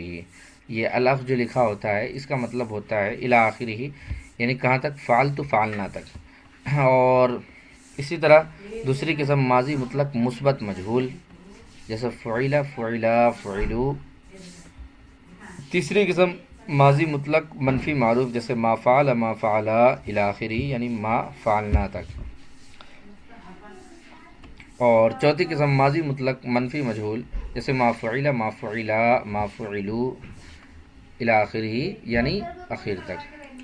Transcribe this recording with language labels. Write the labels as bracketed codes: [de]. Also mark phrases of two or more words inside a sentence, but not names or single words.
[ur] یہ الف جو لکھا ہوتا ہے اس کا مطلب ہوتا ہے [ar] الی آخرہ، [ur] یعنی کہاں تک؟ [ar] فعلت، فعلنا تک. [ur] اور اسی طرح دوسری قسم ماضی مطلق مثبت مجہول، جیسے [ar] فعل، فعلا، فعلوا. [ur] تیسری قسم ماضی مطلق منفی معروف، جیسے [ar] ما فعل، ما فعلا الی آخرہ، [ur] یعنی [ar] ما فعلنا [ur] تک. اور چوتھی قسم ماضی مطلق منفی مجہول، جیسے [ar] ما فعل، ما فعلا، ما فعلوا الی آخرہ، [ur] یعنی اخیر تک.